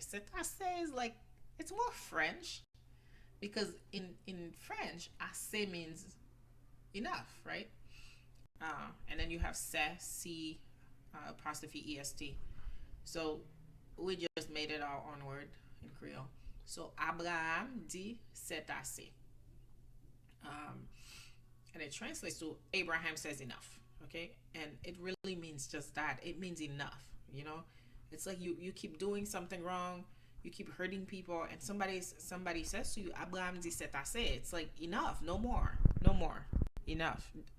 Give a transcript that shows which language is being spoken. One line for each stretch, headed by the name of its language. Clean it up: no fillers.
English: C'est assez is like, it's more French because in French, assez means enough, right? And then you have c'est, si, apostrophe est. So we just made it our own word in Creole.
Haitian Creole: So Abraham dit c'est assez.
English: And it translates to Abraham says enough. Okay, and it really means just that. It means enough. It's like you keep doing something wrong, you keep hurting people, and somebody says to you,
Haitian Creole: Abraham dit c'est assez.
English: It's like enough, no more, no more, enough.